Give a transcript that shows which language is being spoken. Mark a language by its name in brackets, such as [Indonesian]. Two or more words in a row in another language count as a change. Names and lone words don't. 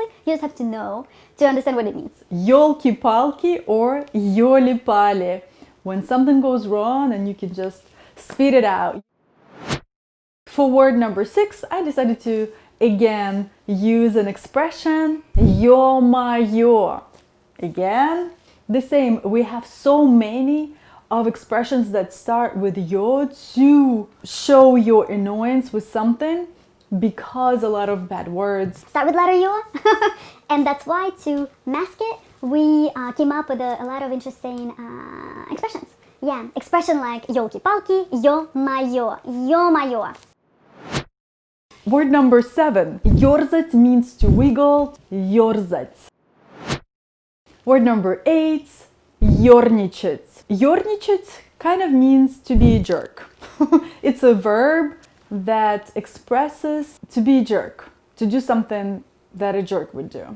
[English] You just have to know to understand what it means. [Russian] Ёлки-палки or ёли-пали. [English] When something goes wrong and you can just spit it out. For word number 6, I decided to again use an expression, [Russian] ё-моё. [English] Again, the same. We have so many of expressions that start with yo to show your annoyance with something because a lot of bad words start with letter yo. And that's why to mask it, we came up with a lot of interesting expressions. Yeah, expression like [Russian] ёлки-палки, ё-моё, ё-моё. [English] Word number 7. Ёрзать means to wiggle, ёрзать. Word number 8. Ёрничать. Ёрничать kind of means to be a jerk. It's a verb that expresses to be a jerk, to do something that a jerk would do.